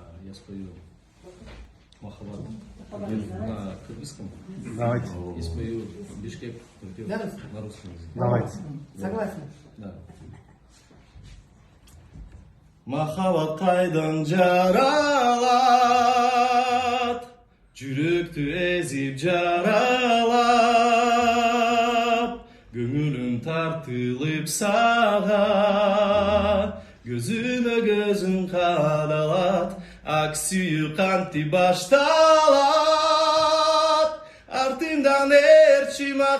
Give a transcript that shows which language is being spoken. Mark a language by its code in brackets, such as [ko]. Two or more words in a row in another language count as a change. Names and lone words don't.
[ru] Я спою Махаббат на кыргызском. Давайте. И спою Бишкек припев на русском языке. Давайте. Согласен? Да. [ky] Махаббат кайдан жаралат, жүрөктү эзип жаралап, көңүлүм тартылып сага, көзүмө көзүң кадалат, ак сүйүү кантип башталат, артымдан ээрчим